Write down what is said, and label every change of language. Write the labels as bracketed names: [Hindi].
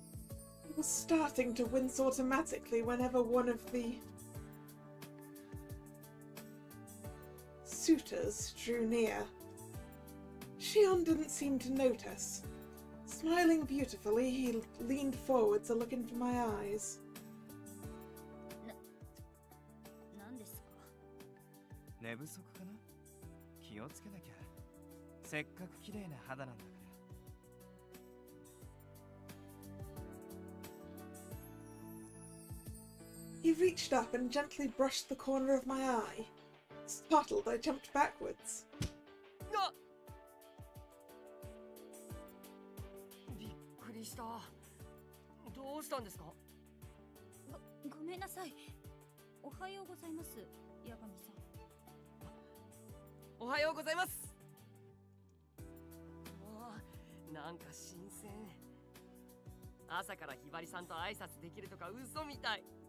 [English] I was starting to wince automatically whenever one of the suitors drew near. Shion didn't seem to notice. Smiling beautifully, he leaned forward to look into my eyes. [Japanese] なんですか寝不足かな気をつけなきゃせっかく綺麗な肌なんだから [English] He reached up and gently brushed the corner of my eye. Startled, I jumped backwards. [Japanese] びっくりしたどうしたんですかごめんなさいおはようございます八神さんおはようございますおなんか新鮮朝からひばりさんと挨拶できるとか嘘みたい